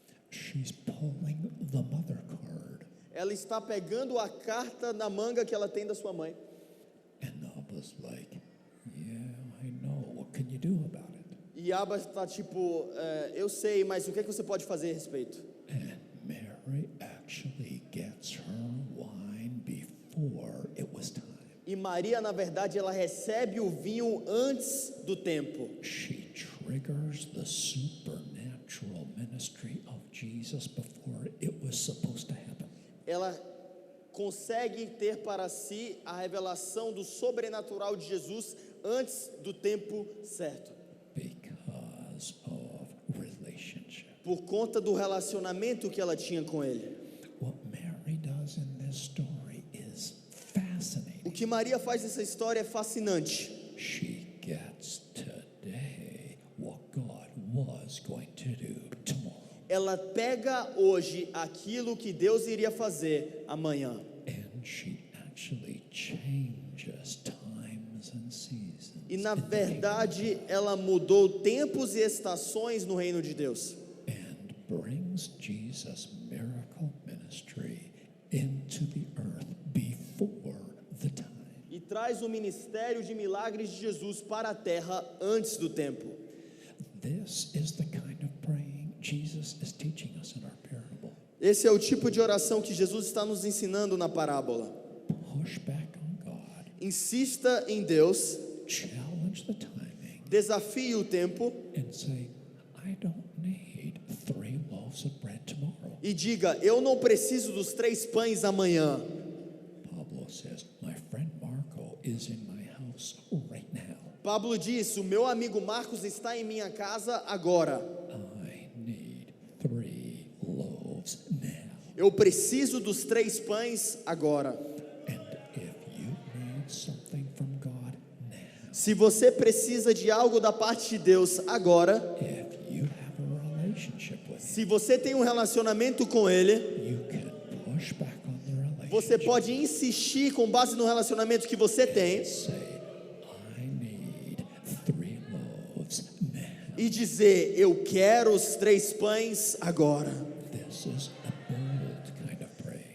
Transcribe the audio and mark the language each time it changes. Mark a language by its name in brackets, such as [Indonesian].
[English] She's pulling the mother card. [Portuguese] Ela está pegando a carta na manga que ela tem da sua mãe. [English] And Abba's like, yeah, I know. What can you do about it? [Portuguese] E Abba está tipo, eu sei, mas o que é que você pode fazer a respeito? [English] And Mary actually gets her wine before it was time. [Portuguese] E Maria, na verdade, ela recebe o vinho antes do tempo. [English] She triggers the supernatural ministry of Jesus before it was supposed to happen. [Portuguese] Ela consegue ter para si a revelação do sobrenatural de Jesus antes do tempo certo. [English] Because of relationship. [Portuguese] Por conta do relacionamento que ela tinha com ele. [English] What Mary does in this story is fascinating. [Portuguese] O que Maria faz nessa história é fascinante. [English] She gets today what God was going to do tomorrow. [Portuguese] Ela pega hoje aquilo que Deus iria fazer amanhã. [English] And she actually changes times and seasons. [Portuguese] E na [English] in the [Portuguese] verdade, ela mudou tempos e estações no reino de Deus. [English] and brings Jesus' miracle ministry into the earth before the time. [Portuguese] E traz o ministério de milagres de Jesus para a terra antes do tempo. [English] This is the kind of praying Jesus is teaching us in our parable. [Portuguese] Esse é o tipo de oração que Jesus está nos ensinando na parábola. [English] Push back on God, [Portuguese] Insista em Deus, [English] challenge the timing, [Portuguese] desafie o tempo [English] and say, I don't need 3 loaves of bread tomorrow. [Portuguese] e diga, eu não preciso dos 3 pães amanhã. [English] Pablo says, my friend Marco is in my house right now. [Portuguese] Pablo diz, o meu amigo Marcos está em minha casa agora. [English] I need 3 loaves now. [Portuguese] Eu preciso dos 3 pães agora. [English] And if you need something from God now, [Portuguese] Se você precisa de algo da parte de Deus agora, [English] if you have a relationship with Him, [Portuguese] se você tem um relacionamento com Ele, [English] you can push back on the relationship. [Portuguese] você pode insistir com base no relacionamento que você tem [English] Say, I need 3 loaves now. [Portuguese] e dizer, eu quero os 3 pães agora. [English] This is a bold kind of prayer.